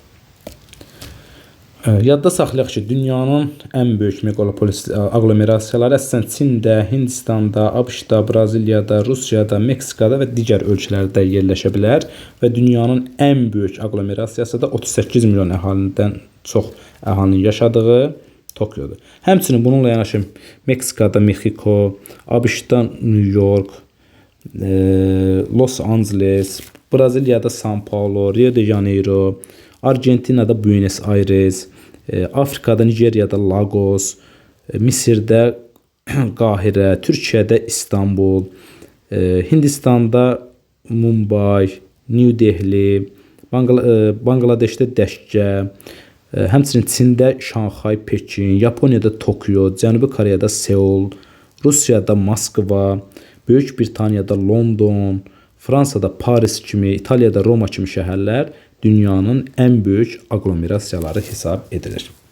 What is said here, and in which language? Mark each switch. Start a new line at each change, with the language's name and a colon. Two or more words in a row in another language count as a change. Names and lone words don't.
Azerbaijani: Yadda saxlayaq ki, dünyanın ən böyük meqalopolis aqlomerasiyaları əsasən Çində, Hindistanda, ABŞ-da, Braziliyada, Rusiyada, Meksikada və digər ölkələrdə yerləşə bilər və dünyanın ən böyük aqlomerasiyası da 38 milyon əhalidən çox əhalinin yaşadığı Tokyodur. Həmçinin bununla yanaşı Meksikada Meksiko, ABŞ-da New York, Los Angeles, Braziliyada São Paulo, Rio de Janeiro, Argentinada Buenos Aires, Afrikada Nigeriyada Lagos, Misirdə Qahirə, Türkiyədə İstanbul, Hindistanda Mumbai, New Delhi, Bangladeşdə Dəşqə, həmçinin Çində Şanxay, Pekin, Yaponiyada Tokyo, Cənubi Koreyada Seul, Rusiyada Moskva, Böyük Britaniyada London, Fransada Paris kimi, İtaliyada Roma kimi şəhərlər dünyanın ən böyük aqlomerasiyaları hesab edilir.